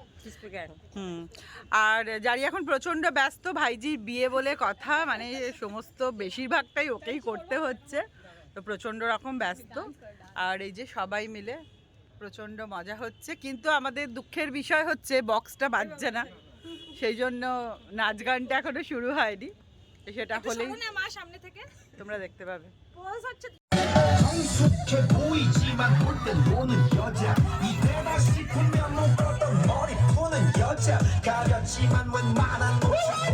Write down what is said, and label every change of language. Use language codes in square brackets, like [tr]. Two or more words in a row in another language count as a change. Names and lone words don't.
[bn] আর জারি এখন প্রচন্ড ব্যস্ত, ভাইজির বিয়ে বলে কথা, মানে সমস্ত বেশিরভাগটাই ওকেই করতে হচ্ছে, তো প্রচন্ড রকম ব্যস্ত। আর এই যে সবাই মিলে প্রচণ্ড মজা হচ্ছে, কিন্তু আমাদের দুঃখের বিষয় হচ্ছে বক্সটা বাজছে না, সেই জন্য নাচ গানটা এখনো শুরু হয়নি। সেটা হলেই মা সামনে থেকে তোমরা দেখতে পাবে। পোজ হচ্ছে। [ko] 성숙해 보이지만 볼 땐 노는 여자 이때다 싶으면 묶었던 머리 푸는 여자 가렸지만 웬만한 모습